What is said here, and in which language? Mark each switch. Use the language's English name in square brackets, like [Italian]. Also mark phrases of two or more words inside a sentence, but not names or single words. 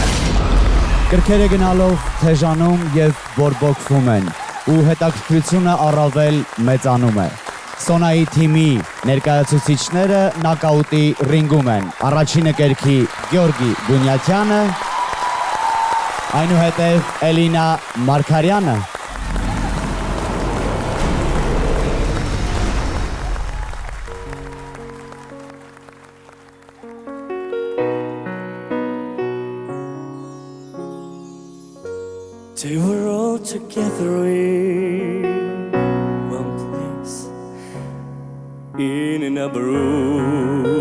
[Armenian] Կրքերը գնալով թեժանում եւ բորբոքվում են ու հետաքրքրությունը առավել մեծանում է։ Սոնայի թիմի ներկայացուցիչները նոկաուտի ռինգում են։ Առաջինը կերքի Գյորգի Գունյաթյանը, այնուհետև Էլինա Մարգարյանը։ [English] They were all together in one place, in an upper room,